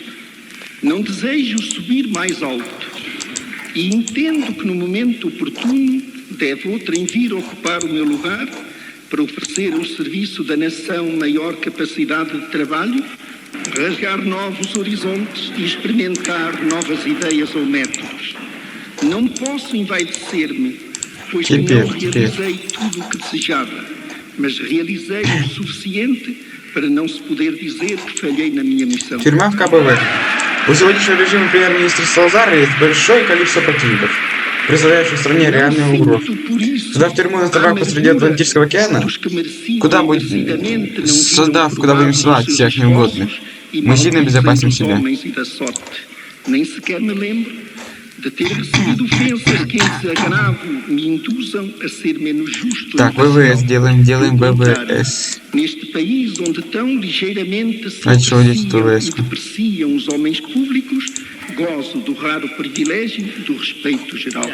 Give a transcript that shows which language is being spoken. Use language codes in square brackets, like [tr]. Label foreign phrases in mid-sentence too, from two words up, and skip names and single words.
[pt] Não desejo subir mais alto. E entendo que no momento oportuno deve outrem vir ocupar o meu lugar para oferecer ao serviço da nação maior capacidade de trabalho, rasgar novos horizontes e experimentar novas ideias ou métodos. Não posso envaidecer-me, pois que não realizei tudo o que desejava, mas realizei o suficiente para não se poder dizer que falhei на minha missão. [ru] Тюрьма в КБВ. У сегодняшнего режима премьер-министра Салазара есть большое количество противников, представляющих в стране реальную угрозу. Сюда в тюрьму на табак посреди Атлантического океана, куда будем ссылать всех неугодных, мы сильно обезопасим себя. [pt] Nem sequer me lembro de ter recebido ofensas que em desagravo me induzam a ser menos justo. [ru] Так, ВВС делаем ВВС. [pt] Neste país onde tão ligeiramente se depreciam os homens públicos, gozo do raro privilégio do respeito geral.